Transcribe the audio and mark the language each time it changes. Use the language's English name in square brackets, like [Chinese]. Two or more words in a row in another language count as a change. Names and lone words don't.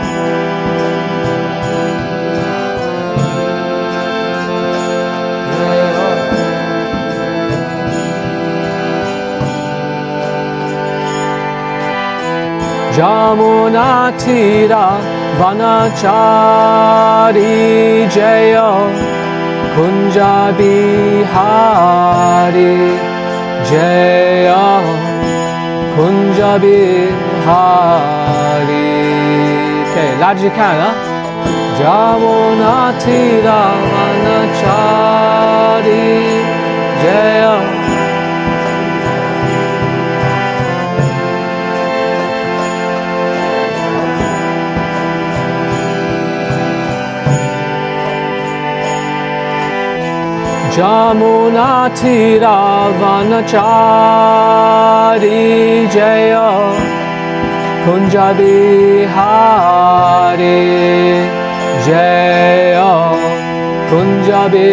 [Sanskrit] Jamuna Tira Vanachari Jaya Kunja Bihari Jaya Kunja Bihari Okay, [Chinese] 拉着去看啊 [Sanskrit] Jamuna Tira Vanachari Jaya Jamuna Tira Vanachari Jaya Kunja Bihari Jaya Kunja